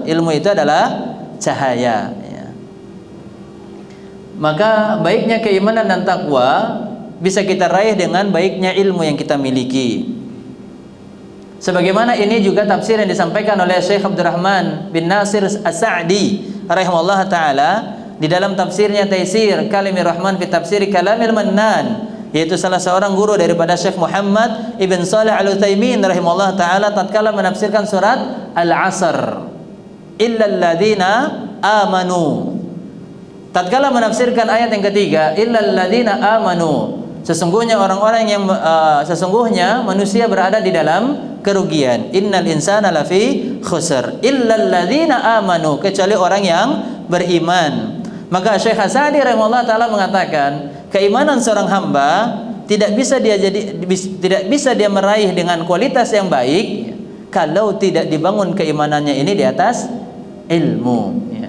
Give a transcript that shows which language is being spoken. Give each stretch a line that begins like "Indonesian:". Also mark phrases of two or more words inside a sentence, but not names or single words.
Indonesian: Ilmu itu adalah cahaya, ya. Maka baiknya keimanan dan takwa bisa kita raih dengan baiknya ilmu yang kita miliki. Sebagaimana ini juga tafsir yang disampaikan oleh Syekh Abdurrahman bin Nasir As-Sa'di
Arabic: rahimahullah taala
Indonesian: di dalam tafsirnya Taisir Kalimir Rahman fi Tafsir Kalamil Mannan, yaitu salah seorang guru daripada Syekh Muhammad Ibn Shalih Al-Utsaimin
Arabic: rahimahullah taala
Indonesian: tatkala menafsirkan surat Al-Asr,
Arabic: illal ladzina amanu.
Indonesian: Tatkala menafsirkan ayat yang ketiga,
Arabic: illal ladzina amanu,
Indonesian: sesungguhnya orang-orang yang sesungguhnya manusia berada di dalam kerugian.
Arabic: Innal insana lafi khusr illal ladzina amanu,
Indonesian: kecuali orang yang beriman. Maka Syekh As-Sa'di
Arabic: rahimahullah taala
Indonesian: mengatakan, keimanan seorang hamba tidak bisa dia meraih dengan kualitas yang baik kalau tidak dibangun keimanannya ini di atas ilmu, ya.